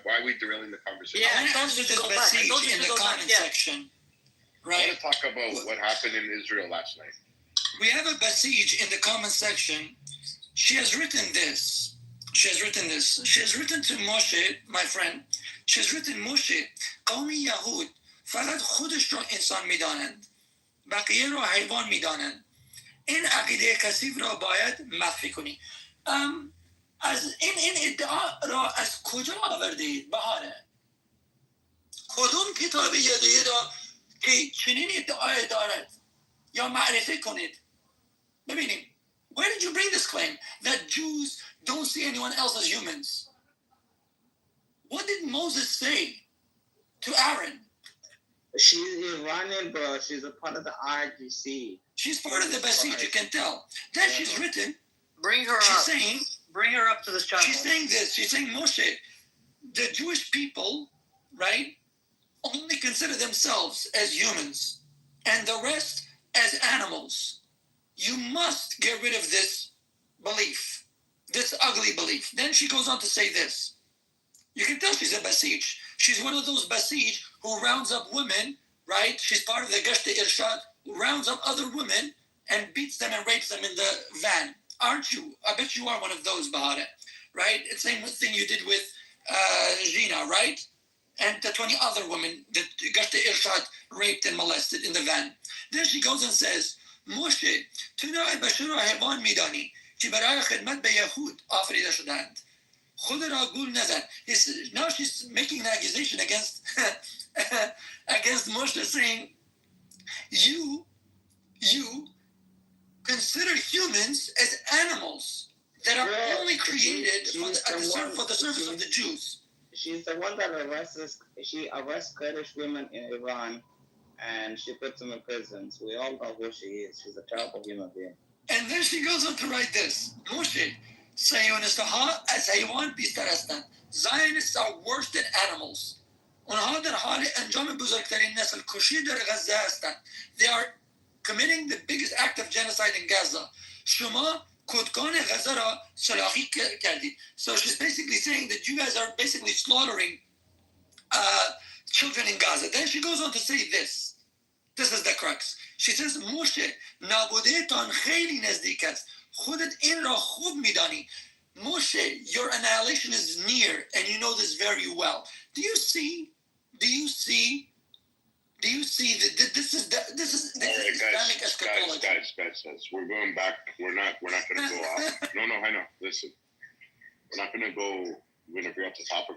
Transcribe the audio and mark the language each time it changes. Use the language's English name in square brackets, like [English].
[English] Why are we derailing the conversation? I Yeah, want to answer this Basij in the comment section. I Right? want to talk about what happened in Israel last night. We have a Basij in the comment section. She has written this. She has written to Moshe, my friend. She has written [Persian] Moshe, قومی یهود فقط خودش رو انسان میدانند. بقیه رو حیوان میدانند. این عقیده کثیف را باید مخفی کنی. از این ادعا را از کجا آوردید بهاره؟ کدوم کتاب یدویی را که چنین ادعای دارد یا معرفی کنید؟ ببینیم. [English] Where did you bring this claim that Jews don't see anyone else as humans? What did Moses say to Aaron? She's Iranian, bro. She's a part of the IGC. She's part of the Basij, you can tell. Then she's written. Bring her She's up. saying. Bring her up to this channel. She's saying this. She's saying, Moshe, the Jewish people, right, only consider themselves as humans and the rest as animals. You must get rid of this belief, this ugly belief. Then she goes on to say this. You can tell she's a Basij. She's one of those Basij who rounds up women, right? She's part of the Gashta Irshad, who rounds up other women and beats them and rapes them in the van. Aren't you? I bet you are one of those, Bahare, right? It's the same thing you did with Gina, right? And the 20 other women that Gashta Irshad raped and molested in the van. Then she goes and says, [Persian] Moshe, تو نوع بشر را حیوان میدانی که برای خدمت به یهود آفریده شدند. خود را گول نزن. [English] Now she's making an accusation against against Moshe, saying, you consider humans as animals that are only created for the service of the Jews. She's the one that arrests Kurdish women in Iran, and she puts them in prisons. We all know who she is. She's a terrible human being. And then she goes on to write this. Moshe, Zionistaha as [Persian] حیوان بیشتر هستند. [English] Zionists are worse than animals. [Persian] اونها در حال انجام بزرگترین نسل کشی در غزه هستند. [English] They are committing the biggest act of genocide in Gaza. [Persian] شما کودکان غزه را سلاخی کردید. [English] So she's basically saying that you guys are basically slaughtering children in Gaza. Then she goes on to say this. This is the crux. She says, [Persian] Moshe, نابودهتان خیلی نزدیک است. خودت این را خوب میدانی. [English] Moshe, your annihilation is near, and you know this very well. Do you see that this is Islamic eschatology? Guys. We're going back. We're not going to go off. No, I know. Listen. We're not going to go we're going to bring up the topic.